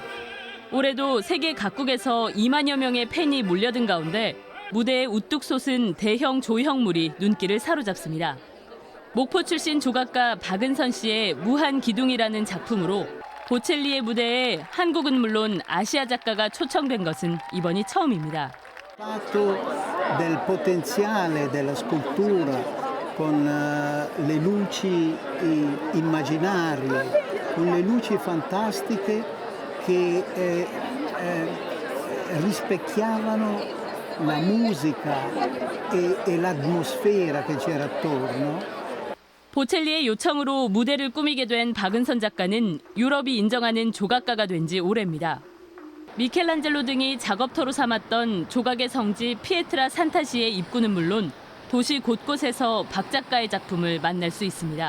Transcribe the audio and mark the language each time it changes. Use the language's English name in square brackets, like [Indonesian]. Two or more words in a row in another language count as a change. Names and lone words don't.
[Korean] 올해도 세계 각국에서 2만여 명의 팬이 몰려든 가운데 무대에 우뚝 솟은 대형 조형물이 눈길을 사로잡습니다. 목포 출신 조각가 박은선 씨의 무한 기둥이라는 작품으로 보첼리의 무대에 한국은 물론 아시아 작가가 초청된 것은 이번이 처음입니다. [Italian] del potenziale della scultura con le luci immaginarie, con le luci fantastiche che rispecchiavano la musica e l'atmosfera che c'era attorno. [Korean] 보첼리의 요청으로 무대를 꾸미게 된 박은선 작가는 유럽이 인정하는 조각가가 된 지 오래입니다. 미켈란젤로 등이 작업터로 삼았던 조각의 성지 피에트라 산타시의 입구는 물론 도시 곳곳에서 박 작가의 작품을 만날 수 있습니다.